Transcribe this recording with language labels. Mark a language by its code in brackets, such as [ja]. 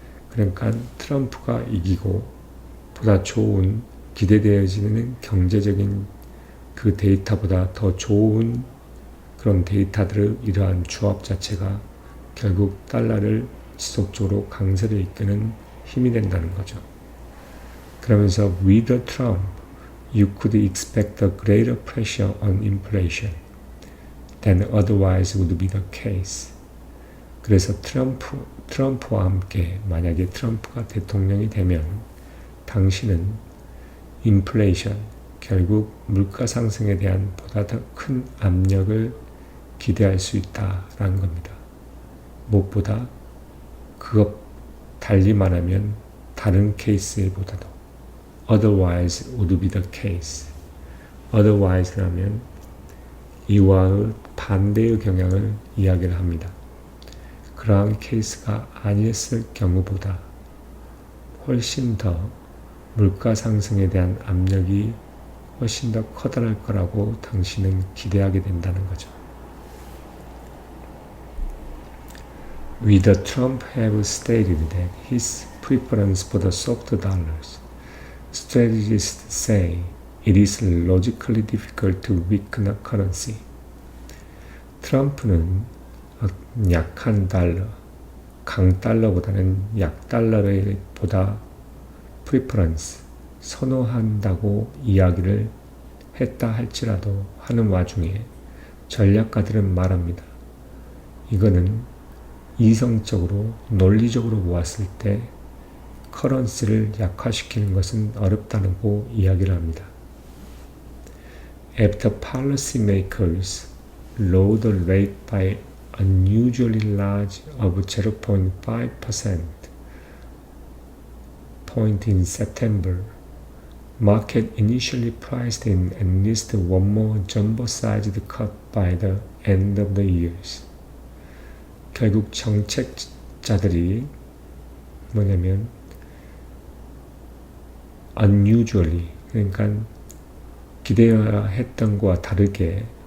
[ko] 그러니까 트럼프가 이기고 보다 좋은 기대되어지는 경제적인 그 데이터보다 더 좋은 그런 데이터들의 이러한 조합 자체가 결국 달러를 지속적으로 강세를 이끄는 힘이 된다는 거죠. 그러면서 [en] with Trump, you could expect a greater pressure on inflation than otherwise would be the case. [ko] 그래서 트럼프와 함께 만약에 트럼프가 대통령이 되면 당신은 인플레이션, 결국 물가 상승에 대한 보다 더 큰 압력을 기대할 수 있다라는 겁니다. 무엇보다 그것 달리 말하면 다른 케이스보다도 [en] otherwise would be the case. [ko] otherwise라면 이와의 반대의 경향을 이야기를 합니다. 그러한 케이스가 아니었을 경우보다 훨씬 더 물가 상승에 대한 압력이 훨씬 더 커다랄 거라고 당신은 기대하게 된다는 거죠. [en] With Trump have stated that his preference for the soft dollars, strategists say it is logically difficult to weaken a currency. [ko] 트럼프는 약한 달러, 강달러보다는 약달러를 보다 preference, 선호한다고 이야기를 했다 할지라도 하는 와중에 전략가들은 말합니다. 이거는 이성적으로 논리적으로 보았을 때 커런시를 약화시키는 것은 어렵다고 이야기를 합니다. [en] After policymakers lowered the rate by unusually large of 0.5% point in September, market initially priced in at least one more jumbo-sized cut by the end of the year. [ko] 결국 정책자들이 뭐냐면 unusually, 그러니까 기대해야 했던 것과 다르게